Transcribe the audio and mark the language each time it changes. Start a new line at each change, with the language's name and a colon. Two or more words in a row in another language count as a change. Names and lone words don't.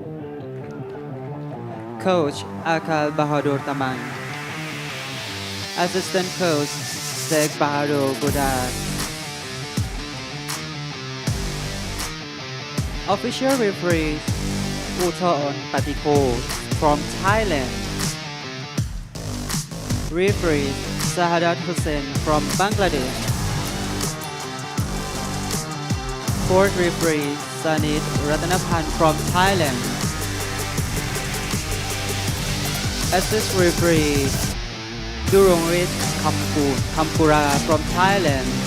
English: Coach Akal Bahadur Tamang. Assistant coach Sheikh Bahadur Godar. Official referee Uthon Patiko from Thailand. Referee Sahadat Hussain from Bangladesh. Fourth referee Sanit Ratanapan from Thailand. Assist referee Durongrit Kampura from Thailand.